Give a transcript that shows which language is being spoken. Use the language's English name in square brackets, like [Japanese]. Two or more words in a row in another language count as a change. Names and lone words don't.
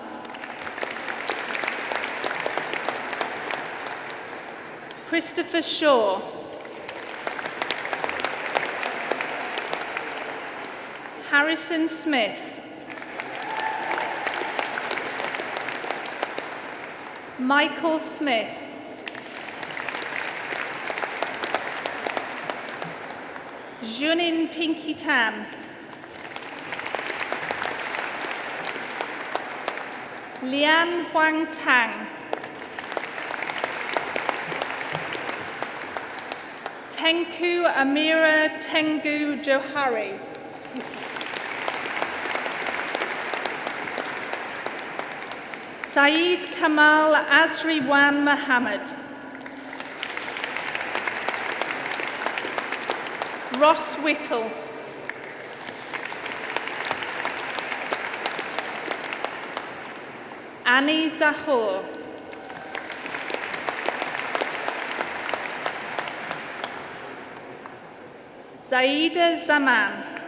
[English] Christopher Shaw. Harrison Smith. Michael Smith. Junin Pinky Tan. Lian Huang Tang, Tengku Amira Tengu Johari, Saeed Kamal Azriwan Muhammad, Ross Whittle, Annie Zahor, Zaida Zaman,